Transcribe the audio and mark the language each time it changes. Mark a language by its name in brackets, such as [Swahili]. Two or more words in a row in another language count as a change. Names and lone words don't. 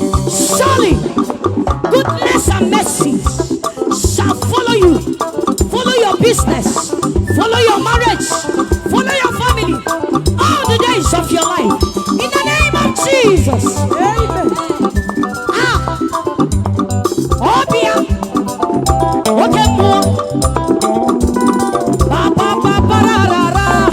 [English] Surely Goodness and mercy shall follow you, follow your business, follow your marriage, follow your family, all the days of your life. In the name of Jesus. Amen. Ah. Obia. [Igbo] Oke mmụọ. Ba, ba, ba, ba, ra, ra, ra.